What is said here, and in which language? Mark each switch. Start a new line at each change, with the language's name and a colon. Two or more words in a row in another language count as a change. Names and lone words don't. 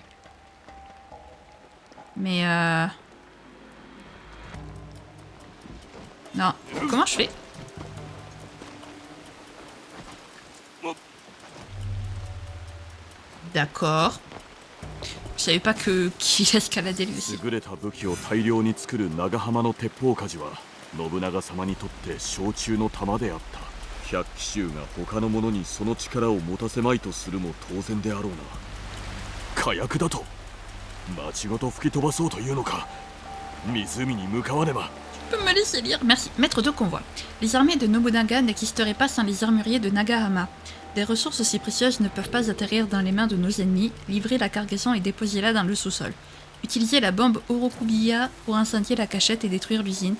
French: Mais non. Comment je fais? D'accord. Je savais pas qu'il escaladait lui aussi.
Japanese: 優れた武器を大量に作る長浜の鉄砲鍛冶は信長様にとって小中の玉であった。百騎衆が他の者にその力を持たせまいとするも当然であろうな。火薬だと町ごと吹き飛ばそうというのか。湖に向かわねば。
French: Tu peux me laisser lire? Merci. Maître de convoi. Les armées de Nobunaga n'existeraient pas sans les armuriers de Nagahama. Des ressources aussi précieuses ne peuvent pas atterrir dans les mains de nos ennemis. Livrez la cargaison et déposez-la dans le sous-sol. Utilisez la bombe Orokubiya pour incendier la cachette et détruire l'usine.